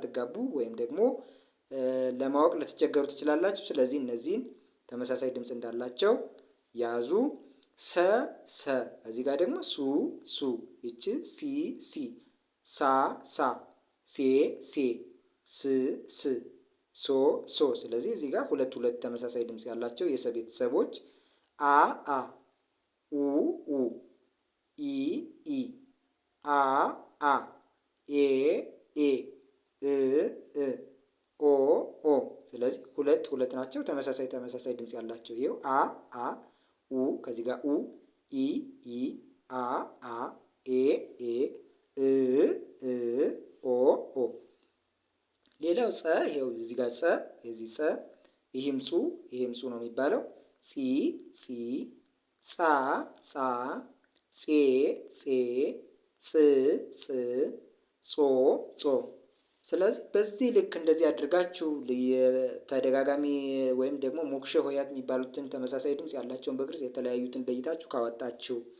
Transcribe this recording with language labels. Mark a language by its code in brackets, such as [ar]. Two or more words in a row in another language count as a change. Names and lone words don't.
[am] ግራ ልትጋቡ ወይም ደግሞ ለማወቅ ልትቸገሩ ትችላላችሁ። ስለዚህ እነዚህን ተመሳሳይ ድምፅ እንዳላቸው ያዙ። ሰ ሰ፣ እዚህ ጋር ደግሞ ሱ ሱ፣ ይቺ ሲ ሲ፣ ሳ ሳ፣ ሴ ሴ፣ ስ ስ፣ ሶ ሶ። ስለዚህ እዚህ ጋር ሁለት ሁለት ተመሳሳይ ድምፅ ያላቸው የሰ ቤተሰቦች አ አ፣ ኡ ኡ፣ ኢ ኢ፣ አ አ፣ ኤ ኤ፣ እ እ፣ ኦ ኦ። ስለዚህ ሁለት ሁለት ናቸው ተመሳሳይ ድምፅ ያላቸው። ይኸው አ አ፣ ኡ ከዚህ ጋር ኡ፣ ኢ ኢ፣ አ አ፣ ኤ ኤ፣ እ እ፣ ኦ ኦ። ሌላው ጸ፣ ይኸው እዚህ ጋር ጸ፣ የዚህ ጸ፣ ይህም ጹ፣ ይህም ጹ ነው የሚባለው። ጺ ጺ፣ ጻ ጻ፣ ጼ ጼ፣ ጽ ጽ፣ ጾ ጾ። ስለዚህ በዚህ ልክ እንደዚህ አድርጋችሁ የተደጋጋሚ ወይም ደግሞ ሞክሼ ሆሄያት የሚባሉትን ተመሳሳይ ድምፅ ያላቸውን በግልጽ የተለያዩትን ለይታችሁ ካወጣችሁ፣